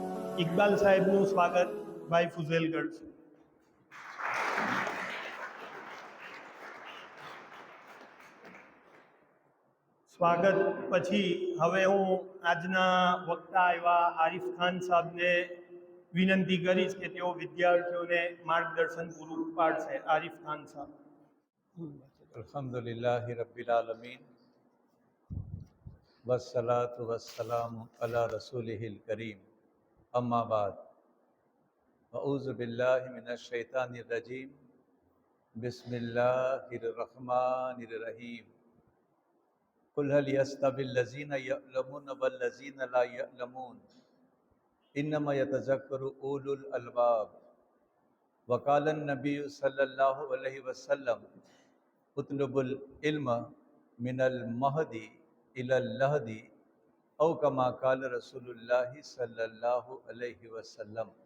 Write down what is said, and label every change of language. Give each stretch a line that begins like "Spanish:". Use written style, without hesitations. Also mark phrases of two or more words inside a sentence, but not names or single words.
Gujarati: ઇકબાલ સાહેબનું સ્વાગત ભાઈ ફુઝેલ કરશે. સ્વાગત પછી હવે હું આજના વક્તા એવા આરિફ ખાન સાહેબને વિનંતી કરીશ કે તેઓ વિદ્યાર્થીઓને માર્ગદર્શન પૂરું પાડશે. આરિફ ખાન સાહેબ.
Arabic: الحمد لله رب العالمين والصلاة والسلام على رسوله الكريم أما بعد أعوذ بالله من الشيطان الرجيم بسم الله الرحمن الرحيم قل هل يستوي الذين يعلمون والذين لا يعلمون إنما يتذكر أولو الألباب وقال النبي صلى الله عليه وسلم اطلبوا العلم من المهد إلى اللحد أو كما قال رسول الله صلى الله عليه وسلم.